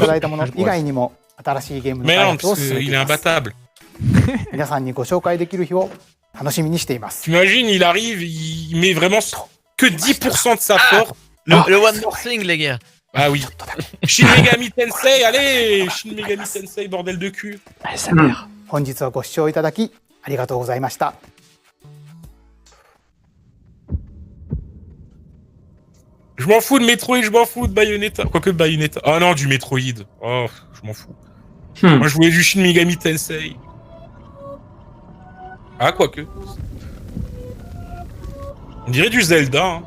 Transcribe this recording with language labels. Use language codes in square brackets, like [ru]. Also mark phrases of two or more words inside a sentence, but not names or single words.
[fr] Mais non, parce qu'il est imbattable. T'imagines, il arrive, il met vraiment que 10% de sa force. Le [en] One More Thing, [fr] les gars. Ah oui. Shin Megami Tensei, allez, Shin Megami Tensei, bordel de cul. ASMR. [ja] 本日はご視聴いただきありがとうございました。 [fr] Je m'en fous de Metroid, je m'en fous de Bayonetta. Quoique de Bayonetta. Ah non, du Metroid. Oh, je m'en fous. Moi, je voulais du Shin Megami Tensei. Ah, quoique. On dirait du Zelda. Hein.